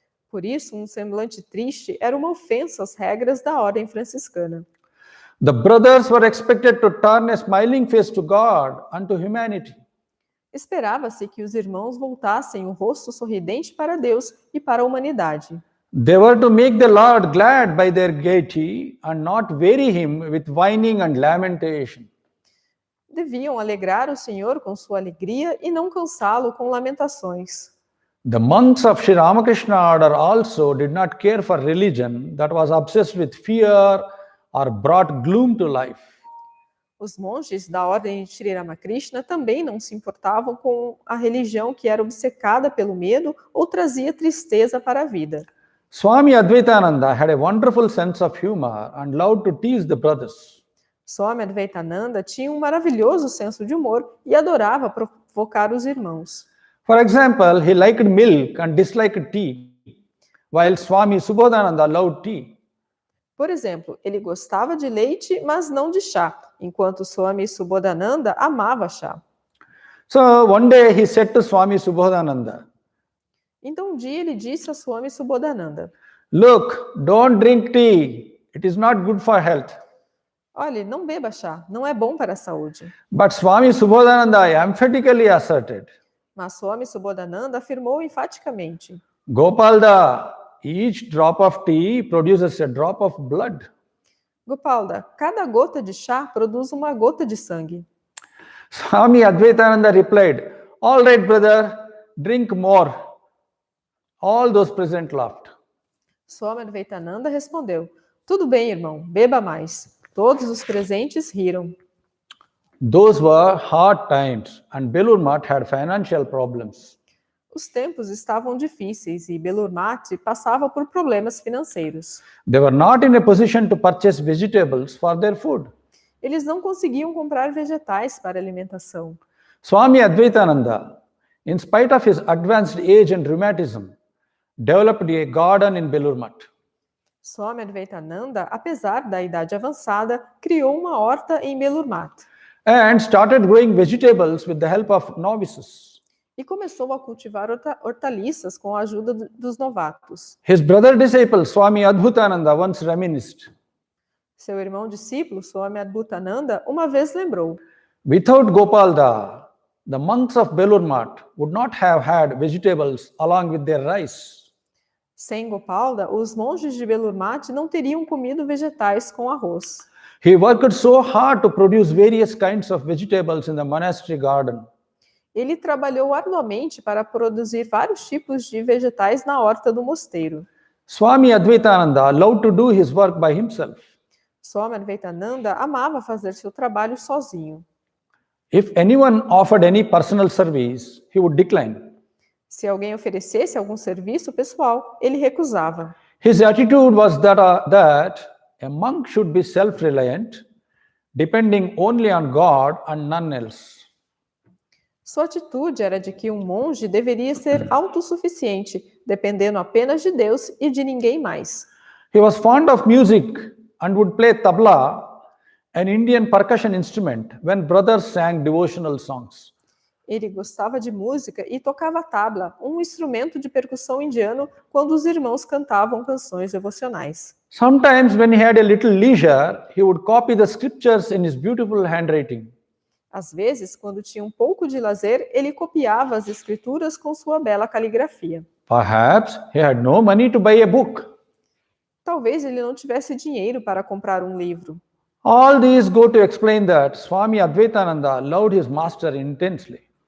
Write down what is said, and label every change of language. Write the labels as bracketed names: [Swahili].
[Portuguese] Por isso, um semblante triste era uma ofensa às regras da ordem franciscana. [English] The brothers were expected to turn a smiling face to God and to humanity. [Portuguese] Esperava-se que os irmãos voltassem o rosto sorridente para Deus e para a humanidade. [English] They were to make the Lord glad by their gaiety and not weary him with whining and lamentation. [Portuguese] Deviam alegrar o Senhor com sua alegria e não cansá-lo com lamentações. [English] The monks of Sri Ramakrishna order also did not care for religion that was obsessed with fear or brought gloom to life. [Portuguese] Os monges da ordem de Sri Ramakrishna também não se importavam com a religião que era obcecada pelo medo ou trazia tristeza para a vida. [English] Swami Advaitananda had a wonderful sense of humor and loved to tease the brothers. [Portuguese] Swami Advaitananda tinha um maravilhoso senso de humor e adorava provocar os irmãos. [English] For example, he liked milk and disliked tea, while Swami Subodhananda loved tea. [Portuguese] Por exemplo, ele gostava de leite, mas não de chá, enquanto Swami Subodhananda amava chá. [English] So one day he said to Swami Subodhananda, [Portuguese] Então um dia ele disse a Swami Subodhananda: [English] "Look, don't drink tea. It is not good for health." [Portuguese] Olhe, não beba chá, não é bom para a saúde. [English] But Swami Subodhananda emphatically asserted, [Portuguese] Mas Swami Subodhananda afirmou enfaticamente: [English] Gopalda, each drop of tea produces a drop of blood. [Portuguese] Gopalda, cada gota de chá produz uma gota de sangue. [English] Swami Advaitananda replied, "All right, brother, drink more." All those present laughed. [Portuguese] Swami Advaitananda respondeu: Tudo bem, irmão, beba mais. Todos os presentes riram. [English] Those were hard times and Belur Math had financial problems. [Portuguese] Os tempos estavam difíceis e Belur Math passava por problemas financeiros. [English] They were not in a position to purchase vegetables for their food. [Portuguese] Eles não conseguiam comprar vegetais para alimentação. [English] Swami Advaitananda, in spite of his advanced age and rheumatism, developed a garden in Belur Math. [Portuguese] Swami Advaitananda, apesar da idade avançada, criou uma horta em Belur Math. [English] And started growing vegetables with the help of novices. [Portuguese] E começou a cultivar hortaliças com a ajuda dos novatos. [English] His brother disciple Swami Advaitananda once reminisced, [Portuguese] Seu irmão discípulo, Swami Advaitananda, uma vez lembrou: [English] without Gopalda, the monks of Belur Math would not have had vegetables along with their rice. [Portuguese] Sem Gopalda, os monges de Belur Math não teriam comido vegetais com arroz. [English] He worked so hard to produce various kinds of vegetables in the monastery garden. [Portuguese] Ele trabalhou arduamente para produzir vários tipos de vegetais na horta do mosteiro. [English] Swami Advaitananda loved to do his work by himself. [Portuguese] Swami Advaitananda amava fazer seu trabalho sozinho. [English] If anyone offered any personal service, he would decline. [Portuguese] Se alguém oferecesse algum serviço pessoal, ele recusava. [English] His attitude was that a monk should be self-reliant, depending only on God and none else. [Portuguese] Sua atitude era de que um monge deveria ser autossuficiente, dependendo apenas de Deus e de ninguém mais. [English] He was fond of music and would play tabla, an Indian percussion instrument, when brothers sang devotional songs. [Portuguese] Ele gostava de música e tocava tabla, um instrumento de percussão indiano, quando os irmãos cantavam canções devocionais. [English] Sometimes when he had a little leisure, he would copy the scriptures in his beautiful handwriting. [Portuguese] Às vezes, quando tinha um pouco de lazer, ele copiava as escrituras com sua bela caligrafia. [English] Perhaps he had no money to buy a book. [Portuguese] Talvez ele não tivesse dinheiro para comprar um livro. [English] All these go to explain that Swami Advaitananda loved his master intensely.